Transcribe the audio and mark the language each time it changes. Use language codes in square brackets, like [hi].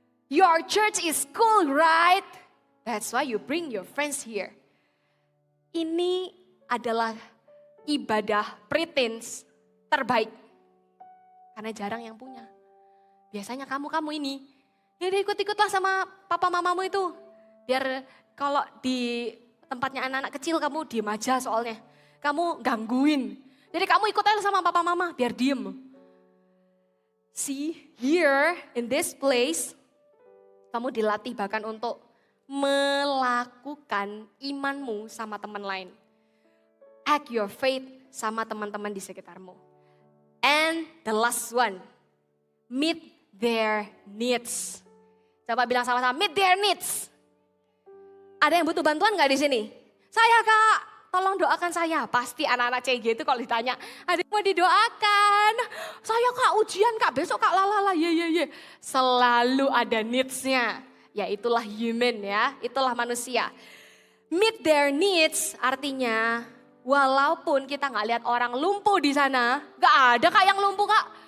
[en] Your church is cool, right? That's why you bring your friends here. [id] Ini adalah ibadah preteens terbaik. Karena jarang yang punya. Biasanya kamu ini, ya udah ikut-ikutlah sama papa mamamu itu. Biar kalau di tempatnya anak-anak kecil kamu diem aja soalnya. Kamu gangguin. Jadi kamu ikut aja sama papa mama biar diem. [en] See, here in this place, [id] kamu dilatih bahkan untuk melakukan imanmu sama teman lain. [en] Act your faith [id] sama teman-teman di sekitarmu. [en] And the last one, meet their needs. [id] Coba bilang sama-sama, [en] meet their needs. [id] Ada yang butuh bantuan gak di sini? Saya kak, tolong doakan saya. Pasti anak-anak CG itu kalau ditanya, ada yang mau didoakan? Saya kak ujian kak, besok kak lalala, ye. Selalu ada needs-nya. Ya itulah human ya, itulah manusia. [en] Meet their needs [id] artinya walaupun kita gak lihat orang lumpuh di sana, gak ada kak yang lumpuh kak.